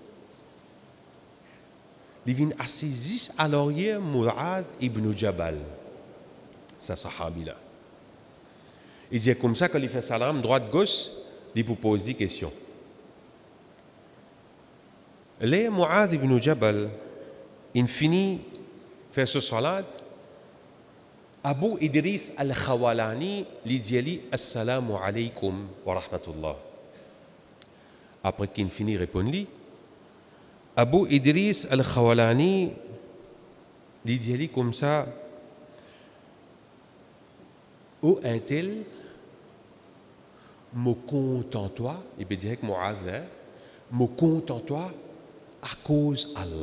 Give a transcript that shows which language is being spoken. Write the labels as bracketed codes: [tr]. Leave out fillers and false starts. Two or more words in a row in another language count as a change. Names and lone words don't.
[fr] Il vient assis à l'arrière Mu'adh ibn Jabal, ça sahabi là. Il dit comme ça, quand il fait salam, droite-gauche, il peut poser des questions. Là, Mu'adh ibn Jabal, il finit de faire ce salat. Abu Idris al-Khawalani lui dit [ar] السلام عليكم ورحمة الله. [fr] Après qu'il finit de répondre, Abu Idris al-Khawalani lui dit comme ça oh un tel, me contente-toi, il peut dire que Mu'adh, me contente-toi à cause d'Allah.